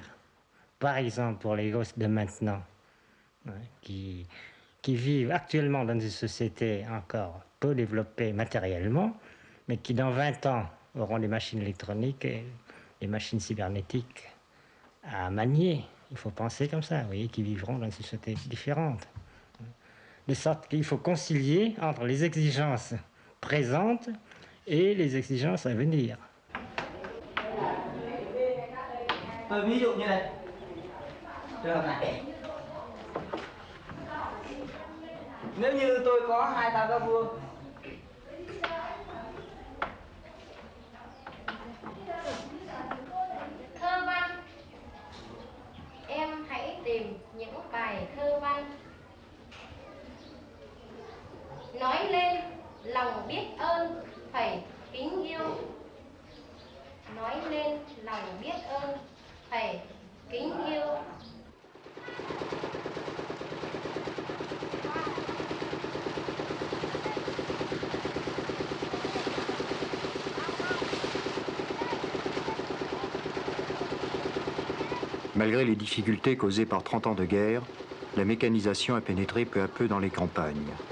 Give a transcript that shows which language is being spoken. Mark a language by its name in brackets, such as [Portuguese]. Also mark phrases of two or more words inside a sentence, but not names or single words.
[French] Par exemple, pour les gosses de maintenant, qui vivent actuellement dans une société encore peu développée matériellement, mais qui dans 20 ans auront des machines électroniques et des machines cybernétiques à manier. Il faut penser comme ça, vous voyez, qui vivront dans une société différente. De sorte qu'il faut concilier entre les exigences présentes et les exigences à venir. [Vietnamese] Ví dụ như này, trường hợp này. Nếu như tôi có 2 tàu cao vuông, thơ văn, em hãy tìm những bài thơ văn nói lên lòng biết ơn thầy kính yêu, nói lên lòng biết ơn thầy kính yêu. [French] Malgré les difficultés causées par 30 ans de guerre, la mécanisation a pénétré peu à peu dans les campagnes.